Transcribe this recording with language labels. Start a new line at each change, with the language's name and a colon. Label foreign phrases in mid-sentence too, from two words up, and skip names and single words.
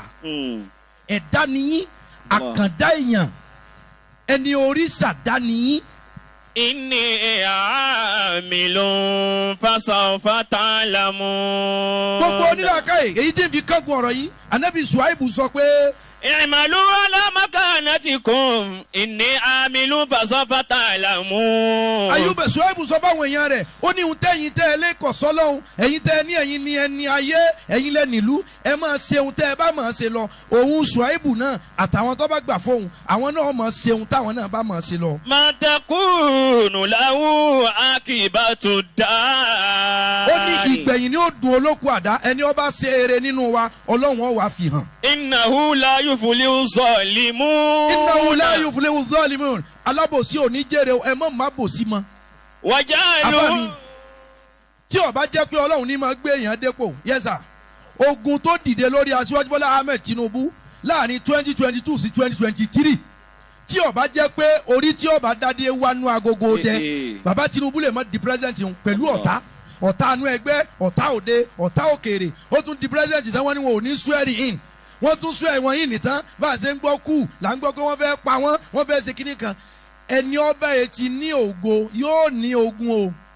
Yoruba: Ẹ̀dá niyín àkàndá èèyàn ẹni oríṣà dá niyín.
Arabic: Inni amilun fasawfa ta'lamun.
Yoruba: Gbogbo onílàkàyè èyí tí ń fi kángun ọ̀rọ̀ yìí Ànábì Ṣuaibu sọ pé.
Arabic: I'malu ala makanatikum inni amilun fasawfa ta'lamun.
Yoruba: Ayúbà Ṣuaibu sọ fáwọn èèyàn rẹ̀ ó ní ohun tẹ́yìn tẹ́ ẹ lẹ́kọ̀ọ́ sọ́lọ́hún ẹ̀yin tẹ́ ẹ ní ẹ̀yin ní ẹni ayé ẹ̀yin lẹ́ nílùú ẹ máa ṣe ohun tẹ́ ẹ bá máa ṣe lọ òun Ṣuaibu náà àtàwọn tó bá gbà fóun àwọn náà máa ṣe ohun táwọn náà bá máa ṣe lọ.
Arabic: Ma takunu lahu akibatu dar.
Yoruba: Ó ní ìgbẹ̀yìn ni ó dùn olókùn àdá ẹni ó bá ṣe eré nínú wa Ọlọ́run ó wá fi hàn.
Arabic: Innahu la yuflihu zalimun. Innahu la yuflihu zalimun.
Yoruba: Alábòsí ò ní jèrè ẹ mọ̀ má bòsí mọ́. Wàjálù. Tí ó bá jẹ́ pé Ọlọ́run ní máa gbé èèyàn dépò yẹ́sà ogun tó dìde lórí Aṣíwájú Bọ́lá Ahmed Tinubu láàrin 2022 sí 2023 tí ó bá jẹ́ pé orí tí ó bá dádé wánú agogo dẹ bàbá Tinubu lè má di president pẹ̀lú ọ̀tá anú ẹgbẹ́ ọ̀tá òde ọ̀tá òkèèrè ó tún di president tí wọ́n ní wọn ò ní
English: swearing in
Yoruba: wọ́n tún sọ ẹ̀wọ̀n yìí nìtàn bá a ṣe ń gbọ́ kú là ń gbọ́ pé wọ́n fẹ́ pa wọ́n fẹ́ ṣe kíní kan ẹni ọba yẹn ti ní ògo yóò ní ogun o.